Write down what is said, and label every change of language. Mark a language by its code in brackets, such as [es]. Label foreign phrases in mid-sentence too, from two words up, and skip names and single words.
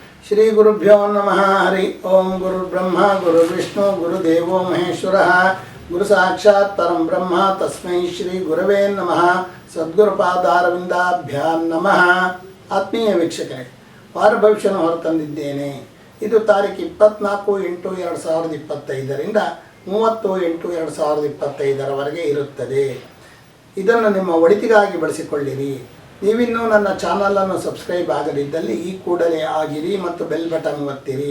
[sa] ಶ್ರೀ ಗುರುಭ್ಯೋ ನಮಃ. ಹರಿ ಓಂ. ಗುರುರ್ಬ್ರಹ್ಮ ಗುರುರ್ವಿಷ್ಣು ಗುರುದೇವೋ ಮಹೇಶ್ವರಃ. ಗುರು ಸಾಕ್ಷಾತ್ ಪರಂ ಬ್ರಹ್ಮ ತಸ್ಮೈ ಶ್ರೀ ಗುರವೇ ನಮಃ. ಸದ್ಗುರುಪಾದಾರವಿಂದಾಭ್ಯಾಂ ನಮಃ. [kn] ಆತ್ಮೀಯ ವೀಕ್ಷಕರೇ, ವಾರ ಭವಿಷ್ಯನ ಹೊರತಂದಿದ್ದೇನೆ. ಇದು ತಾರೀಕು 24/8/2025ರಿಂದ 30/8/2025 ಇರುತ್ತದೆ. ಇದನ್ನು ನಿಮ್ಮ ಒಳಿತಿಗಾಗಿ ಬಳಸಿಕೊಳ್ಳಿರಿ. ನೀವಿನ್ನೂ ನನ್ನ ಚಾನಲನ್ನು ಸಬ್ಸ್ಕ್ರೈಬ್ ಆಗದಿದ್ದಲ್ಲಿ ಈ ಕೂಡಲೇ ಆಗಿರಿ ಮತ್ತು ಬೆಲ್ ಬಟನ್ ಒತ್ತಿರಿ.